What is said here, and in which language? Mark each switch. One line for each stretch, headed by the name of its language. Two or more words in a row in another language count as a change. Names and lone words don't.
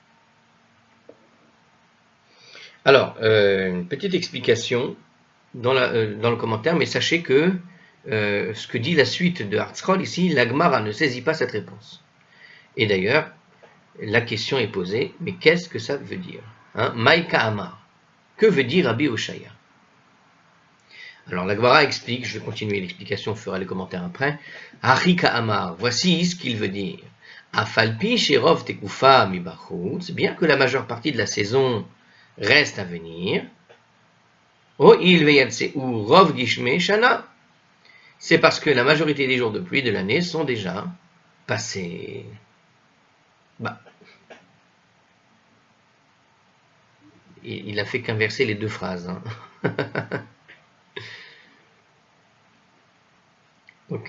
French: Alors, une petite explication dans le commentaire, mais sachez que ce que dit la suite de Hartzroll ici, la Gemara ne saisit pas cette réponse. Et d'ailleurs, la question est posée, mais qu'est-ce que ça veut dire?
Aramaic: מאי קאמר.
French: Que veut dire Rabbi Oshaya? Alors la Gemara explique, je vais continuer l'explication, je ferai les commentaires après.
Aramaic: הכי קאמר,
French: voici ce qu'il veut dire.
Hebrew: אף על פי שרוב תקופה מבחוץ,
French: bien que la majeure partie de la saison reste à venir.
Hebrew: הואיל ויצאו רוב גשמי שנה.
French: C'est parce que la majorité des jours de pluie de l'année sont déjà passés. Il a fait qu'inverser les deux phrases. Ok.